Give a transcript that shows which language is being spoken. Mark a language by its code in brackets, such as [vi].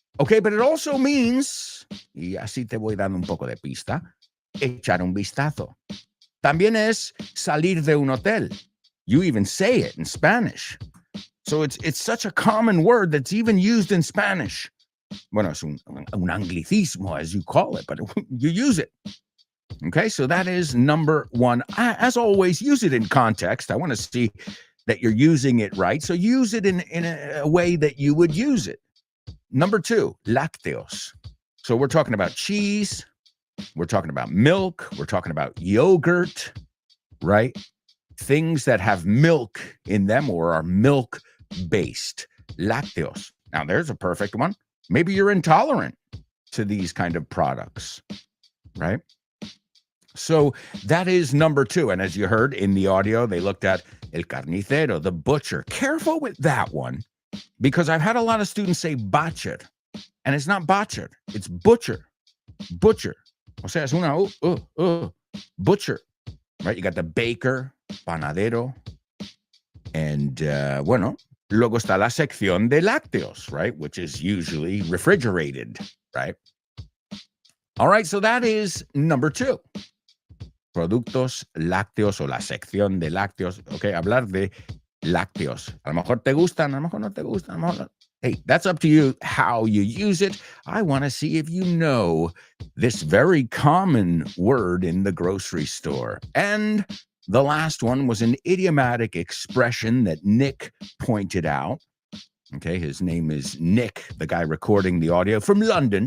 [en] Okay, but it also means, [es] y así te voy dando un poco de pista, echar un vistazo. También es salir de un hotel. [en] You even say it in Spanish. So it's such a common word that's even used in Spanish. [es] Bueno, es un anglicismo, [en] as you call it, but you use it. Okay, so that is number one. As always, use it in context. I want to see that you're using it right. So use it in a way that you would use it. Number two, lácteos. So we're talking about cheese. We're talking about milk. We're talking about yogurt, right? Things that have milk in them or are milk-based. Lácteos. Now, there's a perfect one. Maybe you're intolerant to these kind of products, right? So that is number two. And as you heard in the audio, they looked at [es] el carnicero, [en] the butcher. Careful with that one, because I've had a lot of students say butcher, and it's not butcher, it's butcher. [es] Butcher. O sea, es una butcher, [en] right? You got the baker, [es] panadero, and bueno, luego está la sección de lácteos, [en] right? Which is usually refrigerated, right? All right, so that is number two. [es] Productos lácteos o la sección de lácteos. Okay, hablar de lácteos. A lo mejor te gustan, a lo mejor no te gustan. A lo mejor no. [en] Hey, that's up to you how you use it. I want to see if you know this very common word in the grocery store. And the last one was an idiomatic expression that Nick pointed out. Okay, his name is Nick, the guy recording the audio from London.